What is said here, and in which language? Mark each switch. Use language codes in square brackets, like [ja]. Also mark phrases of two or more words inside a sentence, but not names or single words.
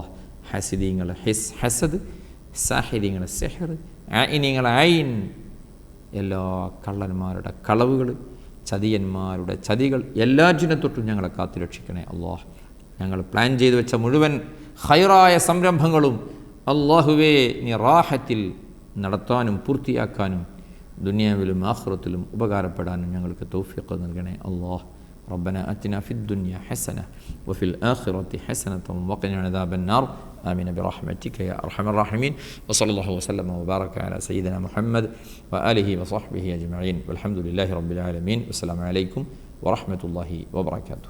[ml] ഹസിദീങ്ങളെ ഹസദ്, സാഹിദീങ്ങളെ സെഹർ, ആയിനീങ്ങളെ ഐൻ, എല്ലാ കള്ളന്മാരുടെ കളവുകൾ, ചതിയന്മാരുടെ ചതികൾ എല്ലാറ്റിനെ തൊട്ടും ഞങ്ങളെ കാത്തുരക്ഷിക്കണേ അല്ലാഹ്. ഞങ്ങൾ പ്ലാൻ ചെയ്ത് വെച്ച മുഴുവൻ ഖൈറായ സംരംഭങ്ങളും അള്ളാഹുവേ നീ റാഹത്തിൽ നടത്താനും പൂർത്തിയാക്കാനും ദുനിയാവിലും ആഖിറത്തിലും ഉപകാരപ്പെടാനും ഞങ്ങൾക്ക് തൗഫീഖ് നൽകണേ അല്ലാഹ്. [ar] ربنا آتنا في الدنيا حسنة وفي الآخرة حسنة وقنا عذاب النار آمين برحمتك يا أرحم الراحمين. وصلى الله وسلم وبارك على سيدنا محمد وآله وصحبه أجمعين والحمد لله رب العالمين. والسلام عليكم ورحمة الله وبركاته.